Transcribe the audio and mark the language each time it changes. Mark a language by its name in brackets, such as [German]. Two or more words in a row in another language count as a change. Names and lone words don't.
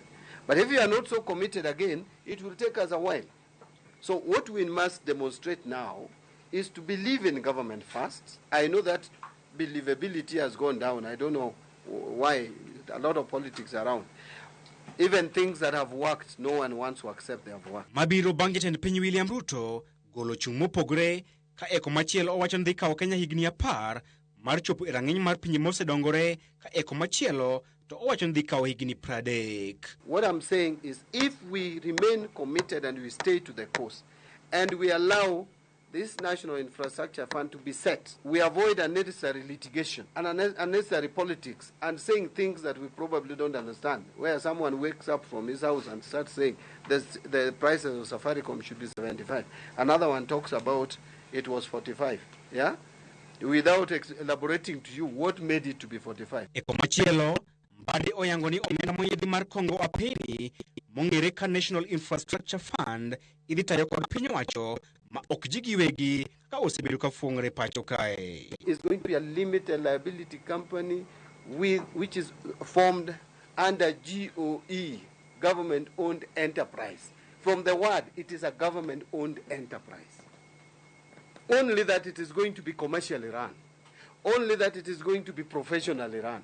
[English] But if you are not so committed again, it will take us a while. So what we must demonstrate now is to believe in government first. I know that believability has gone down. I don't know why. A lot of politics around. Even things that have worked, no one wants to accept they have worked. [Luo (Kenya and Tanzania)] Mabiro bang' jatend piny William Ruto golo chung' mopogore ka eko machielo owacho ni dhi kawo Kenya higni 10 mar chopo e rang'iny mar pinje mosedongore, ka eko machielo to owacho ni dhi kawo higni 30. [English] What I'm saying is, if we remain committed and we stay to the course and we allow this National Infrastructure Fund to be set, we avoid unnecessary litigation and unnecessary politics and saying things that we probably don't understand, where someone wakes up from his house and starts saying the prices of Safaricom should be 75. Another one talks about it was 45, yeah? Without elaborating to you what made it to be 45. [Luo (Kenya and Tanzania)] Eko machielo, Mbadi oyango ni omenda moyedhi mar Kongo apeni mong'ere ka National Infrastructure Fund idhi tayo kod piny owacho ma ok ji giwegi ka osebedo ka fuong're pacho kae. [English] It's going to be a limited liability company which is formed under GOE, government-owned enterprise. From the word, it is a government-owned enterprise. Only that it is going to be commercially run. Only that it is going to be professionally run.